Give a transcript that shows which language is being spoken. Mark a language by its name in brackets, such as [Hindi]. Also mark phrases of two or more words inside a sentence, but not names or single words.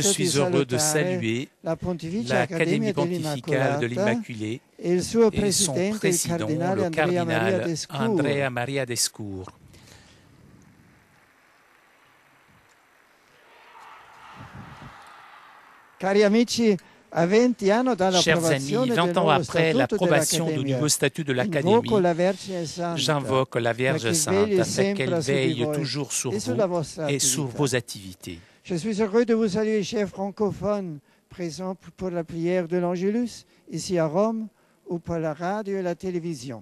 [French] Je suis [Italian] di [French] heureux de [Italian] salutare [French] saluer [Italian] la Pontificia [French] l'Académie [Italian] Accademia [French] pontificale de [Italian] dell'Immacolata [French] l'Immaculée [Italian] e il suo [French] et son [Italian] presidente, il [French] président, [Italian] cardinale [French] le Andrea Maria cardinal Descour. Andrea Maria Descour. [Italian] Cari amici, a 20 anni [French] Chers amis, 20 ans après l'approbation du nouveau statut de l'Académie, j'invoque la Vierge Sainte afin qu'elle veille toujours sur vous et sur vos activités. Je suis heureux de vous saluer, chers francophones, présents pour la prière de l'Angélus, ici à Rome, ou pour la radio et la télévision.